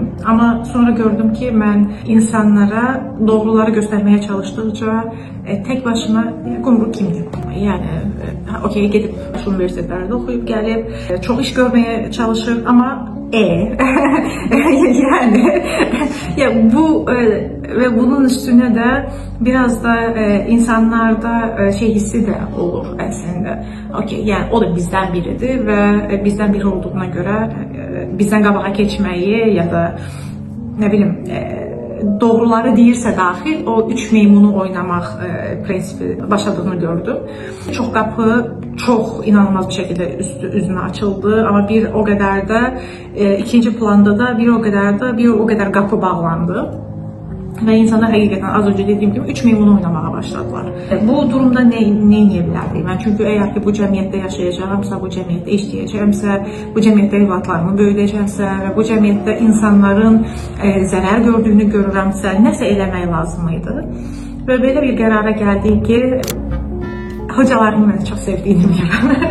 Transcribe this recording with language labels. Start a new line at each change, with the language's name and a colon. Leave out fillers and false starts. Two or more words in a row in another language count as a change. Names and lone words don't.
Azerbaijani: Amma sonra gördüm ki, mən insanlara doğruları göstərməyə çalışdıqca tək başına qumru kimdir? Yəni, okey, gedib universitetlərdə oxuyub gəlib, çox iş görməyə çalışır, amma yəni bu
Turkish: ve bunun üstüne de biraz da insanlarda hissi de olur aslında. Okey, yani o da bizden biridir ve bizden biri olduğuna göre bizden
Azerbaijani: qabağa keçməyi
Turkish: ya da ne bileyim
Azerbaijani: doğruları deyirsə daxil o üç meymunu oynamaq prinsipi başladığını gördüm. Çox qapı
Turkish: çok inanılmaz bir şekilde üzüme açıldı ama bir o kadar da ikinci planda da bir o kadar qapı bağlandı.
Azerbaijani: Ve insanlar həqiqətən
Turkish: az önce dediğim gibi
Azerbaijani: üç meymunu oynamağa başladılar. Bu durumda ne edə bilərdik?
Turkish: Ben çünkü eğer ki
Azerbaijani: bu cəmiyyətdə yaşayacağımsa, bu cəmiyyətdə işləyəcəmsə, bu cəmiyyətdə evlatlarımı böyüdəcəmsə ve bu cəmiyyətdə insanların zərər gördüğünü görürəmsə, nəsə eləmək lazım idi. Ve belə bir qərara gəldik ki, hocalarımı mən çox sevdiyini bilirəm.